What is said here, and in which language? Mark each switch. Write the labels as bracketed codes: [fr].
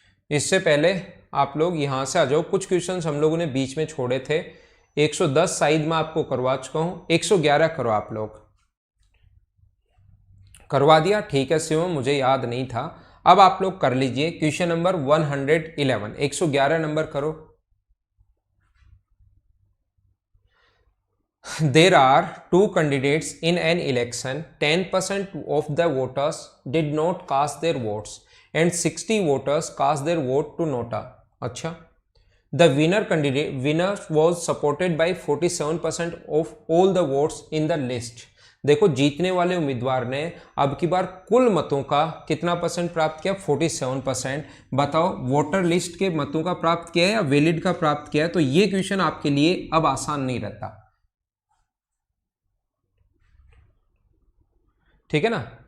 [hi] इससे पहले आप लोग यहां से आ जाओ। कुछ क्वेश्चंस हम लोगों ने बीच में छोड़े थे। 110 साइड में आपको करवा चुका हूं, 111 करो। आप लोग करवा दिया? ठीक है शिवम, मुझे याद नहीं था। अब आप लोग कर लीजिए क्वेश्चन नंबर 111, 111 नंबर करो। [en] There are two candidates in an election. 10% of the voters did not cast their votes and 60 voters cast their vote to nota. [hi] अच्छा, [en] the winner was supported by 47% of all the votes in the list. [hi] देखो जीतने वाले उम्मीदवार ने अब की बार कुल मतों का कितना परसेंट प्राप्त किया? 47%। बताओ वोटर लिस्ट के मतों का प्राप्त किया है या वैलिड का प्राप्त किया है? तो ये क्वेश्चन आपके लिए अब आसान नहीं रहता, ठीक है ना।